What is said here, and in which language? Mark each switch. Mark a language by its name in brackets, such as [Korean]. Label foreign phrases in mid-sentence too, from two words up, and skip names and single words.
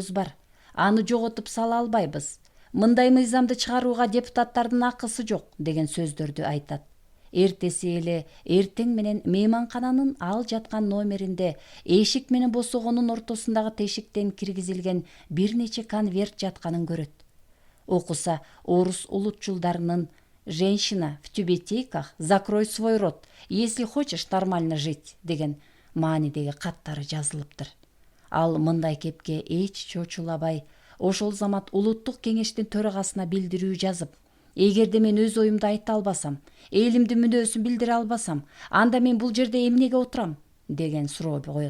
[Kyrgyz] Аны жоготуп сала албайбыз. Мындай мыйзамды чыгарууга депутаттардын акысы жок деген сөздөрдү айтат. Эртеси эле эртең менен мейманкананын ал жаткан номеринде эшик менен босогонун ортосундагы тешиктен киргизилген бир нече конверт жатканын көрөт. Окуса орус улутчулдарынын [Russian] «Женщина в тюбетейках, закрой свой рот, если хочешь нормально жить» [Kyrgyz] деген маанидеги каттары жазылыптыр. Ал мындай кепке эч чочулабай, ошол замат улуттук кеңештин төрагасына билдирүү жазып, эгерде мен өз оюмду айта албасам, элимдин мүнөзүн билдире албасам, анда мен бул жерде эмнеге отурам деген суроо коет.